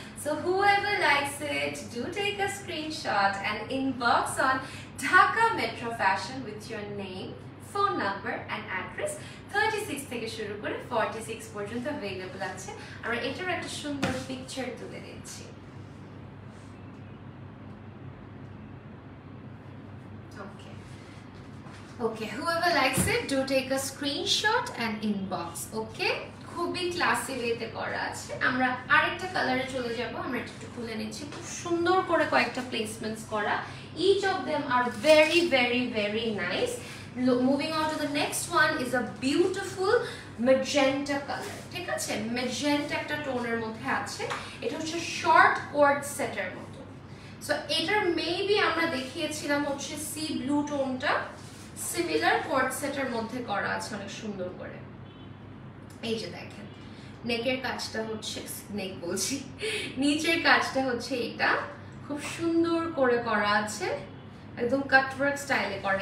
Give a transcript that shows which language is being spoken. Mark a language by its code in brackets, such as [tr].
[en] So whoever likes it, do take a screenshot and inbox on Dhaka Metro Fashion with your name, phone number and address. [bn] 36 থেকে শুরু করে 46 পর্যন্ত available আছে। আমরা এটার একটা সুন্দর পিকচার তুলে দিচ্ছি। [en] Okay. Okay, whoever likes it, do take a screenshot and inbox. [bn] Okay? খুবই ক্লাসি ওয়েতে করা আছে। আমরা আরেকটা কালারে চলে যাব। আমরা একটু খুলে নিচ্ছি। খুব সুন্দর করে কয়েকটা প্লেসমেন্টস করা। [en] Each of them are very very very nice. Moving on to the next one is a beautiful magenta color. [bn] ঠিক আছে? magenta একটা টোনের মধ্যে আছে। এটা হচ্ছে শর্ট কোয়ার্ড সেটের মতো। সো এটার মেবি আমরা দেখিয়েছিলাম হচ্ছে সি ব্লু টোনটা সিমিলার কোয়ার্ড সেটের মধ্যে করা আছে অনেক সুন্দর করে। এই যে দেখেন নেকের কাজটা হচ্ছে নেক বলছি নিচের কাজটা হচ্ছে এটা খুব সুন্দর করে করা আছে একদম কাটওয়ার্ক স্টাইলে করা।